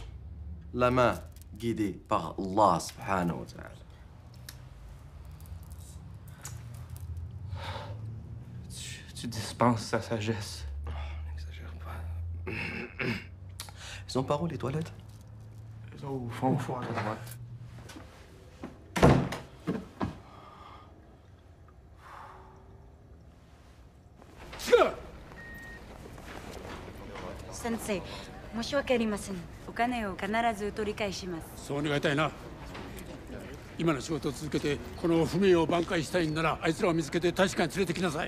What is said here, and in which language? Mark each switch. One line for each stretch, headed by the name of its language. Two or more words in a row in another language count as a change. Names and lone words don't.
French: La main guidée par
Arabic: الله سبحانه وتعالى.
French: Tu dispenses sa sagesse. Oh, n'exagère pas. Ils sont par où, les toilettes? Ils sont au fond à droite.
Japanese: Sensei, 申し訳ありません。お金を必ず取り返します。そう願いたいな。今の仕事を続けてこの不明を挽回したいんならあいつらを見つけて大使館に連れてきなさい。